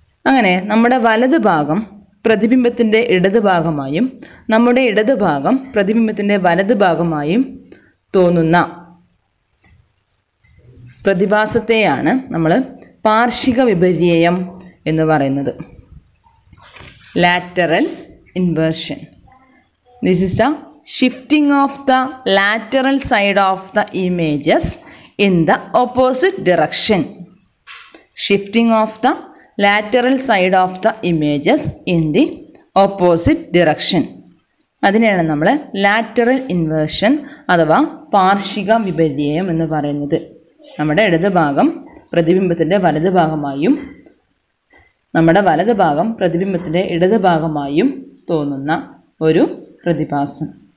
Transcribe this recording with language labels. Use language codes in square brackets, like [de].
[ml] അങ്ങനെ നമ്മുടെ വലത് ഭാഗം പ്രതിബിംബത്തിൻ്റെ ഇടത് ഭാഗമായും നമ്മുടെ ഇടത് ഭാഗം പ്രതിബിംബത്തിൻ്റെ വലത് ഭാഗമായും തോന്നുന്ന പ്രതിഭാസത്തെയാണ് നമ്മൾ പാർശ്വിക വിപര്യം എന്ന് പറയുന്നത്. [en] lateral inversion. This is the shifting of the lateral side of the images in the opposite direction. Shifting of the lateral side of the images in the opposite direction. [ml] അതിനെയാണ് നമ്മൾ ലാറ്ററൽ ഇൻവേർഷൻ അഥവാ പാർശ്വിക വിപര്യം എന്ന് പറയുന്നത്. നമ്മുടെ ഇടത് ഭാഗം പ്രതിബിംബത്തിൻ്റെ വലത് ഭാഗമായും നമ്മുടെ വലത് ഭാഗം പ്രതിബിംബത്തിൻ്റെ ഇടത് ഭാഗമായും തോന്നുന്ന ഒരു പ്രതിഭാസം.